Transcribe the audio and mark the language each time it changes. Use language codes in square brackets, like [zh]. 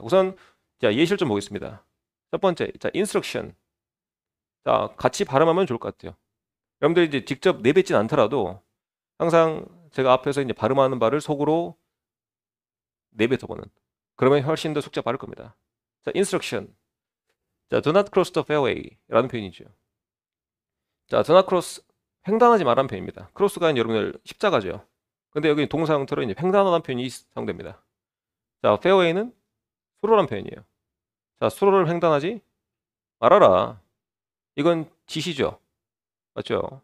[ko] 우선 자, 예시를 좀 보겠습니다. 첫 번째, 자, instruction. 자, 같이 발음하면 좋을 것 같아요. 여러분들 이제 직접 내뱉진 않더라도 항상 제가 앞에서 이제 발음하는 바를 속으로 내뱉어보는. 그러면 훨씬 더 숙제가 빠를 겁니다. 자, instruction. [en] 자, do not cross the fairway라는 [ko] 표현이죠. 자, [en] do not cross, [ko] 횡단하지 말라는 표현입니다. 크로스가 여러분들 십자가죠. 근데 여기 동사 형태로 이제 횡단하는 표현이 사용됩니다. 자, fairway는 수로라는 표현이에요. 자, 수로를 횡단하지 말아라. 이건 지시죠. 맞죠?